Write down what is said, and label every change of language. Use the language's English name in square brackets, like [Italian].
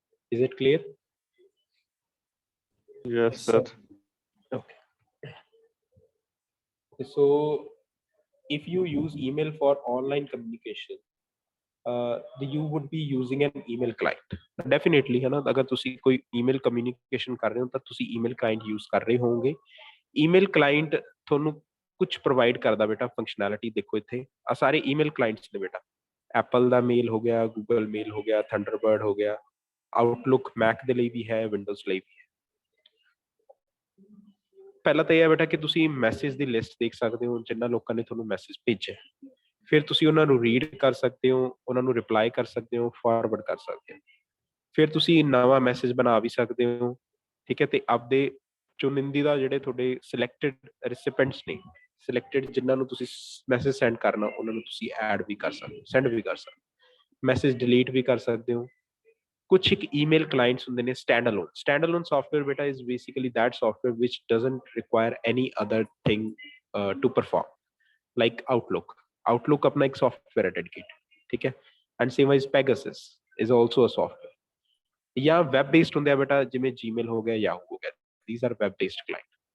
[English] Is it clear? Yes sir. Okay. So if you use email for online communication, you would be using an email client definitely, [Hindi] है ना। [Punjabi] अगर ਤੁਸੀਂ ਕੋਈ email communication ਕਰ ਰਹੇ ਹੋ ਤਾਂ ਤੁਸੀਂ email client use ਕਰ ਰਹੇ ਹੋਵੋਗੇ। email client ਤੁਹਾਨੂੰ ਕੁਝ ਪ੍ਰੋਵਾਈਡ ਕਰਦਾ ਬੇਟਾ ਫੰਕਸ਼ਨੈਲਿਟੀ। ਦੇਖੋ ਇੱਥੇ ਆ ਸਾਰੇ email clients ਨੇ ਬੇਟਾ, ਐਪਲ ਦਾ ਮੇਲ ਹੋ ਗਿਆ, ਗੂਗਲ ਮੇਲ ਹੋ ਗਿਆ, ਥੰਡਰਬਰਡ ਹੋ ਗਿਆ, ਆਊਟਲੁੱਕ ਮੈਕ ਦੇ ਲਈ ਵੀ ਹੈ, ਵਿੰਡੋਜ਼ ਲਈ ਵੀ ਹੈ। ਪਹਿਲਾਂ ਤਾਂ ਇਹ ਹੈ ਬੇਟਾ ਕਿ ਤੁਸੀਂ ਮੈਸੇਜ ਦੀ ਲਿਸਟ ਦੇਖ ਸਕਦੇ ਹੋ ਜਿਨ੍ਹਾਂ ਲੋਕਾਂ ਨੇ ਤੁਹਾਨੂੰ ਮੈਸੇਜ ਭੇਜਿਆ, ਫਿਰ ਤੁਸੀਂ ਉਹਨਾਂ ਨੂੰ ਰੀਡ ਕਰ ਸਕਦੇ ਹੋ, ਉਹਨਾਂ ਨੂੰ ਰਿਪਲਾਈ ਕਰ ਸਕਦੇ ਹੋ, ਫਾਰਵਰਡ ਕਰ ਸਕਦੇ ਹੋ, ਫਿਰ ਤੁਸੀਂ ਨਵਾਂ ਮੈਸੇਜ ਬਣਾ ਵੀ ਸਕਦੇ ਹੋ, ਠੀਕ ਹੈ। ਤੇ ਆਪਦੇ ਚੁਣਿੰਦਾ ਜਿਹੜੇ ਤੁਹਾਡੇ ਸਿਲੈਕਟਡ ਰਿਸਿਪੈਂਟਸ ਨੇ, ਸਿਲੈਕਟਡ ਜਿਨ੍ਹਾਂ ਨੂੰ ਤੁਸੀਂ ਮੈਸੇਜ ਸੈਂਡ ਕਰਨਾ, ਉਹਨਾਂ ਨੂੰ ਤੁਸੀਂ ਐਡ ਵੀ ਕਰ ਸਕਦੇ ਹੋ, ਸੈਂਡ ਵੀ ਕਰ ਸਕਦੇ ਹੋ, ਮੈਸੇਜ ਡਿਲੀਟ ਵੀ ਕਰ ਸਕਦੇ ਹੋ। [English] कुछ एक email clients [Punjabi] ਹੁੰਦੇ ਨੇ [English] standalone software beta is basically that software which doesn't require any other thing to perform, like outlook [Hindi] अपना एक software है dedicated, ठीक है। [English] and same as Pegasus is also a software, या web based [Punjabi] ਹੁੰਦੇ ਆ ਬੇਟਾ, ਜਿਵੇਂ gmail ਹੋ ਗਿਆ, [English] yahoo ਹੋ ਗਿਆ, these are web based client।